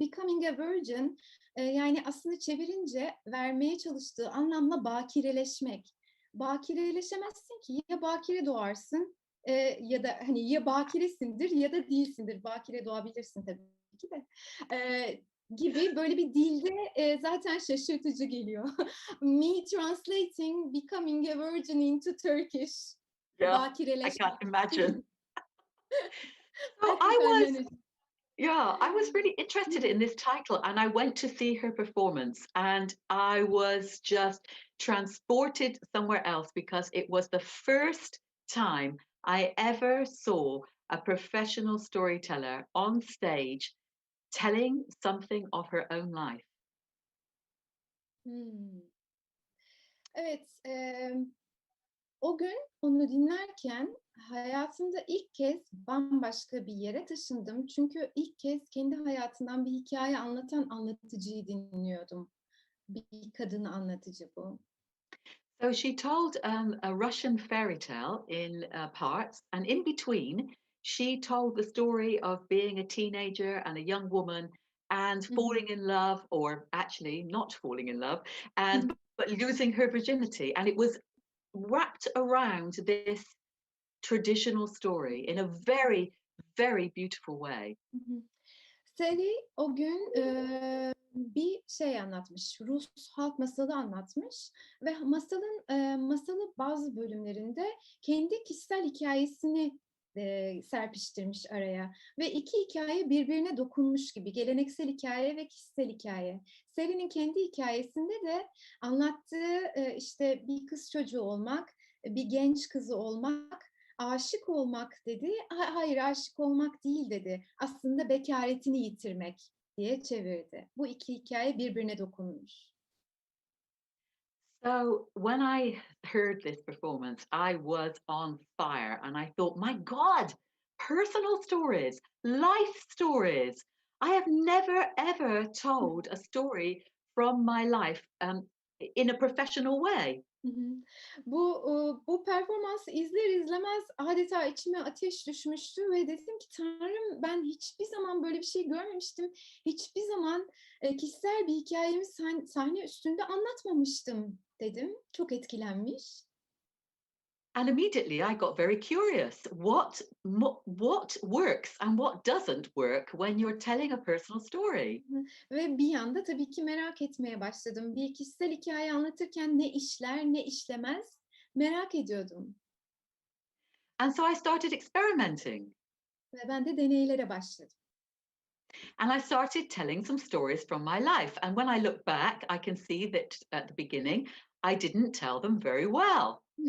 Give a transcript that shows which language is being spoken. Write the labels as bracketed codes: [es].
[en] Becoming a virgin, [tr] yani aslında çevirince vermeye çalıştığı anlamla bakireleşmek. Bakireleşemezsin ki, ya bakire doğarsın ya da hani ya bakiresindir ya da değilsindir. Bakire doğabilirsin tabii ki de. Gibi böyle bir dilde zaten şaşırtıcı geliyor. [en] Me translating becoming a virgin into Turkish. Yeah, I [tr] Bakireleşmek. [en] can't imagine. So [tr] Hakikaten öyle. [en] I was really interested in this title, and I went to see her performance, and I was just transported somewhere else, because it was the first time I ever saw a professional storyteller on stage telling something of her own life. Hmm. [tr] Evet, o gün onu dinlerken hayatımda ilk kez bambaşka bir yere taşındım. Çünkü ilk kez kendi hayatından bir hikaye anlatan anlatıcıyı dinliyordum. Bir kadın anlatıcı bu. [en] So she told a Russian fairy tale in parts, and in between, she told the story of being a teenager and a young woman and Hı hı. falling in love, or actually not falling in love, Hı hı. and but losing her virginity. And it was wrapped around this traditional story in a very, very beautiful way. Hı hı. [tr] Sally o gün bir şey anlatmış, Rus halk masalı anlatmış ve masalı bazı bölümlerinde kendi kişisel hikayesini serpiştirmiş araya ve iki hikaye birbirine dokunmuş gibi, geleneksel hikaye ve kişisel hikaye. Sally'nin kendi hikayesinde de anlattığı işte bir kız çocuğu olmak, bir genç kızı olmak, aşık olmak dedi. Hayır, aşık olmak değil dedi. Aslında bekaretini yitirmek diye çevirdi. Bu iki hikaye birbirine dokunmuş. [en] So when I heard this performance, I was on fire, and I thought, my God, personal stories, life stories. I have never ever told a story from my life in a professional way. Hı hı. [tr] Bu performansı izler izlemez adeta içime ateş düşmüştü ve dedim ki Tanrım, ben hiçbir zaman böyle bir şey görmemiştim. Hiçbir zaman kişisel bir hikayemi sahne üstünde anlatmamıştım dedim. Çok etkilenmiş. [en] And immediately I got very curious. What works and what doesn't work when you're telling a personal story? Hı. [tr] Ve bir yanda tabii ki merak etmeye başladım. Bir kişisel hikaye anlatırken ne işler, ne işlemez? Merak ediyordum [en] And so I started experimenting [tr] ve ben de deneylere başladım. [en] and I started telling some stories from my life. And when I look back, I can see that at the beginning, I didn't tell them very well.